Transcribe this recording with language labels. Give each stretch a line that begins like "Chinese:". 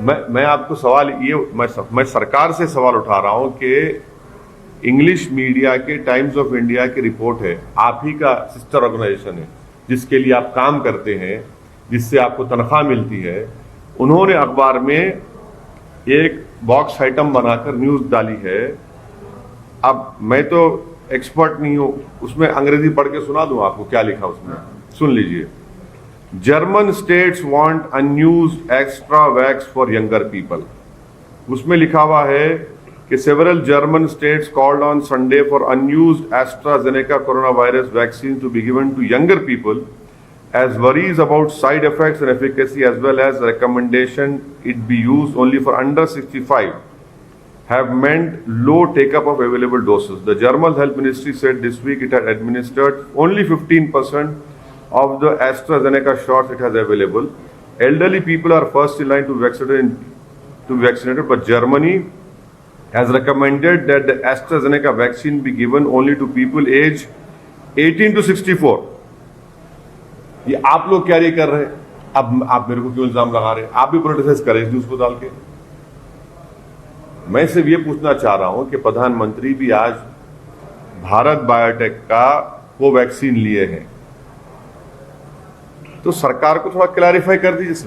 Hindi: मैं आपको सवाल ये मैं सरकार से सवाल उठा रहा हूं कि इंग्लिश मीडिया के टाइम्स ऑफ इंडिया की रिपोर्ट है, आप ही का सिस्टर ऑर्गेनाइजेशन है जिसके लिए आप काम करते हैं, जिससे आपको तनख्वाह मिलती है, उन्होंने अखबार में एक बॉक्स आइटम बनाकर न्यूज डाली है। अब मैं तो एक्सपर्ट नहीं हूं, उसमें अंग्रेजी पढ़ के सुना दूं आपको क्या लिखा उसमें, सुन लीजिए।
English: German states want unused extra vax for younger people.
Hindi: उसमें लिखा हुआ है कि
English: Several German states called on Sunday for unused AstraZeneca corona virus vaccine to be given to younger people as worries about side effects and efficacy as well as recommendation it be used only for under 65 have meant low take-up of available doses. The German Health Ministry said this week it had administered only 15% of the AstraZeneca shots it has available. Elderly people are first in line to be vaccinated, but Germany has recommended that the AstraZeneca vaccine be given only to people aged 18 to 64.
Hindi: ये आप लोग क्या कर रहे हैं? अब आप मेरे को क्यों इल्जाम लगा रहे हैं? आप भी प्रोटेस्ट करें इस न्यूज को डाल के। मैं सिर्फ ये पूछना चाह रहा हूं कि प्रधानमंत्री भी आज भारत बायोटेक का कोवैक्सीन लिए हैं, तो सरकार को थोड़ा क्लैरिफाई कर दीजिए।